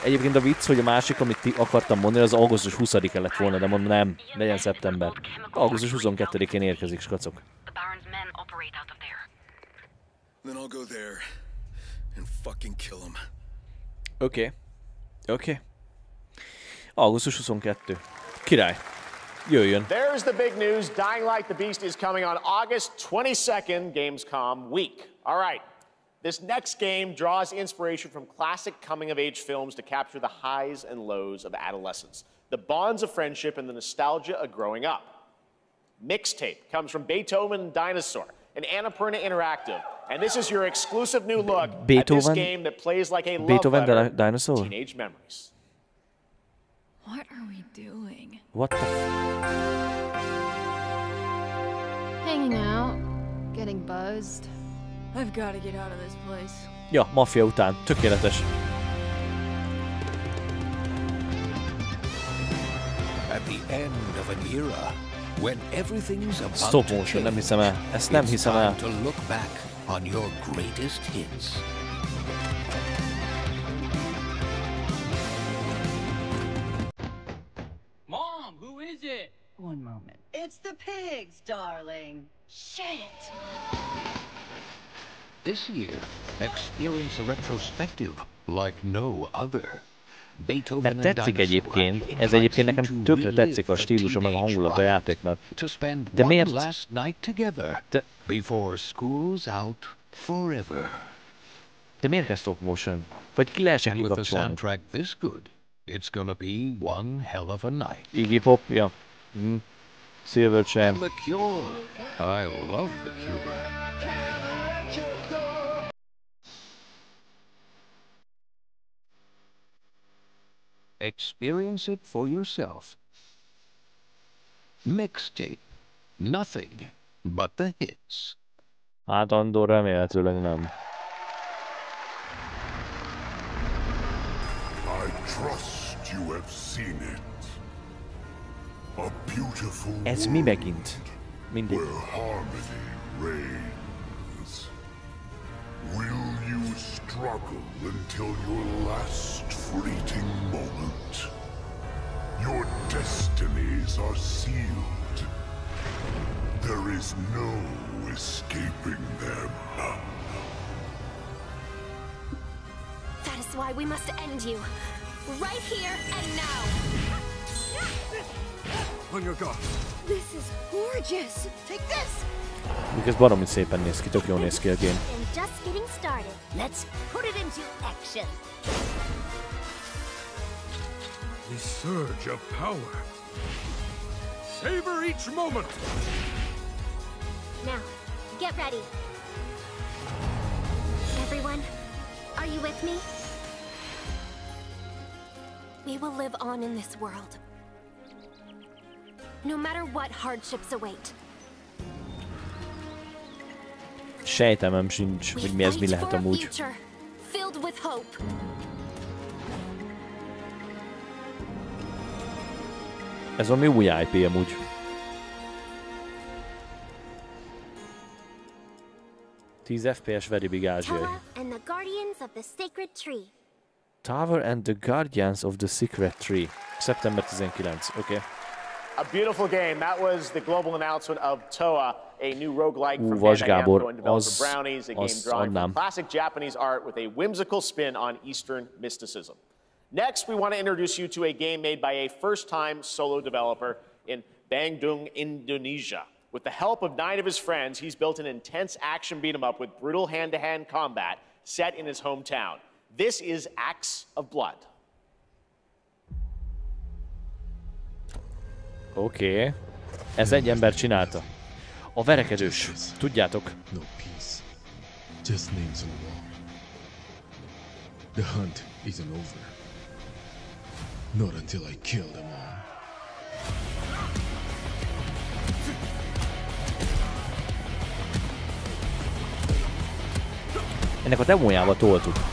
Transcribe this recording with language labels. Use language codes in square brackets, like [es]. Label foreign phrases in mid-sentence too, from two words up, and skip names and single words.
[hu] Egyébként a vicc, hogy a másik, amit akartam mondani, az augusztus 20-e lett volna, de mondom nem, legyen szeptember. Augusztus 22-én érkezik, skacok. Oké. Oké. Augusztus 22. Király. Jöjjön. [en] There's the big news. Dying Light the Beast is coming on August 22nd, Gamescom week. All right. This next game draws inspiration from classic coming-of-age films to capture the highs and lows of adolescence, the bonds of friendship, and the nostalgia of growing up. Mixtape comes from Beethoven and Dinosaur, an Annapurna Interactive, and this is your exclusive new look at this game that plays like a love letter to teenage memories. What are we doing? What the Hanging out, getting buzzed. I've got to get out of this place. [hu] Ja, maffia után. Tökéletes. [en] At the end of an era, when everything's about Stop motion, [hu] nem hiszem el. Ezt nem hiszem el. [en] to look back on your greatest hits. Mom, who is it? One moment. It's the pigs, darling. Shit! This year, experience a retrospective like no other. [hu] Mert tetszik egyébként, ez egyébként nekem tökre tetszik a stílusa meg a hangulata a játéknak. De miért? De miért ez [en] stop motion? [hu] Vagy ki lehessen kikapcsolni? Iggy Pop, ja. Silverchair. [en] The Cure. I love The Cure. Experience it for yourself. Mixtape. Nothing but the hits. [hu] Hát Andor remélhetőleg nem. [en] I trust you have seen it. A beautiful [hu] Ez mi megint? Mindig. [en] where harmony reigns. Will you struggle until your last fleeting moment? Your destinies are sealed. There is no escaping them. That is why we must end you. Right here and now. On your guard. This is gorgeous. Take this. [hu] Ez baromi szépen néz ki, tök jól néz ki a game. [en] And just getting started. Let's put it into action. The surge of power. Savor each moment. Now, get ready. Everyone, are you with me? We will live on in this world. No matter what hardships await. [hu] Sejtemem sincs, hogy mi ez mi lehet amúgy. [en] Filled with hope. [hu] Ez valami új IP amúgy. [en] FPS very big ázsiai. And the guardians of the sacred tree. Tower and the Guardians of the Secret Tree. [hu] Szeptember 19, okay. [en] A beautiful game. That was the global announcement of TOA, a new roguelike from Vas Gábor, and developer Brownies, a game drawing from classic Japanese art with a whimsical spin on Eastern mysticism. Next, we want to introduce you to a game made by a first-time solo developer in Bandung, Indonesia. With the help of 9 of his friends, he's built an intense action beat-em-up with brutal hand-to-hand combat set in his hometown. This is Acts of Blood. [hu] Oké. Ez egy ember csinálta. A verekedős. Tudjátok. [en] No peace. Just names on the wall. The hunt isn't over. Not until I kill them all. [hu] Ennek a demójába toltuk.